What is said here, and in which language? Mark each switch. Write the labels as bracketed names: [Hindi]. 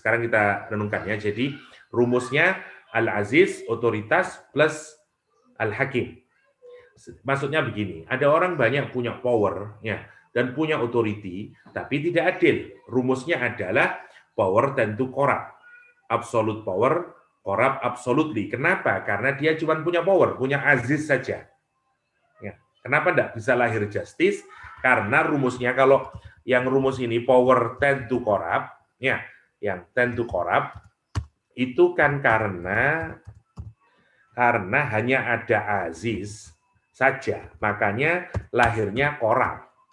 [Indonesian] Sekarang kita renungkan ya. Jadi rumusnya al-aziz otoritas plus al-hakim. Maksudnya begini, ada orang banyak punya power ya dan punya authority tapi tidak adil. Rumusnya adalah power tentu corrupt. [English] Absolute power corrupt absolutely. [Indonesian] Kenapa? Karena dia cuma punya power, punya aziz saja. Ya. Kenapa tidak bisa lahir justice? Karena rumusnya kalau yang rumus ini [English] power tend to corrupt, [Indonesian] ya, yang [English] tend to corrupt [Indonesian] itu kan karena hanya ada aziz saja, makanya lahirnya corrupt.